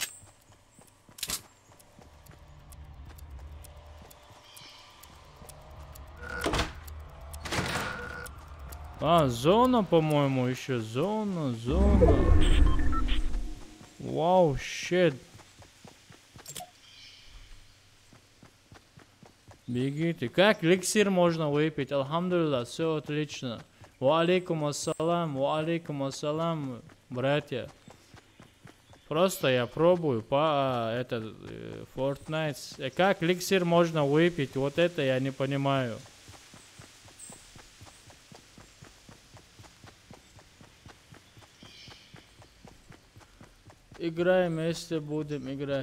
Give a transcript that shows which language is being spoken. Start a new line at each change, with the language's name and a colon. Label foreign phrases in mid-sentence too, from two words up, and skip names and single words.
Russian: А, зона, по-моему, еще. Зона.
English: Wow, shit.
Russian: Бегите. Как эликсир можно выпить? Алхамдулилlah, все отлично.
Arabic: وعليكم السلام,
Russian: братья. Просто я пробую по этот Fortnite. Как эликсир можно выпить? Вот это я не понимаю. Играем, если будем играть.